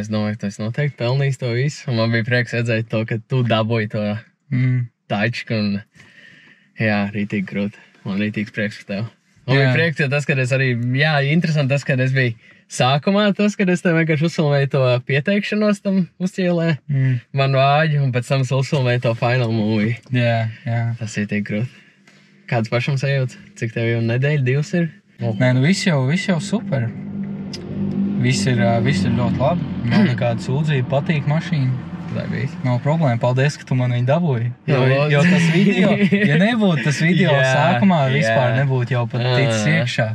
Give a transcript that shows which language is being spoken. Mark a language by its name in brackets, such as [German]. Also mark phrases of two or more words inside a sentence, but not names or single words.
[Latvian] Es domāju, ka tu esi noteikti pelnījis to visu. Un man bija prieks redzēt to, ka tu dabūji to tačku. Un jā, rītīgi krūti. Man rītīgs prieks par tev. Man bija prieks, jo tas, kad es arī, interesanti tas, kad es biju sākumā, kad es tev vienkārši uzfilmēju to pieteikšanos tam uzķielē, man vāģi, un pēc tam es uzfilmēju to [English] final movie. [Latvian] Jā. Tas ir tik krūti. Kāds pašam sajūts? Cik tev jau nedēļa, 2 ir? Nē, viss jau super. Viss ir ļoti labi. Nav nekāda sūdzība, patīk mašīna. Nav problēma. Paldies, ka tu man viņu dabūji. Jo tas video, ja nebūtu tas video sākumā, vispār nebūtu jau pat ticis iekšā.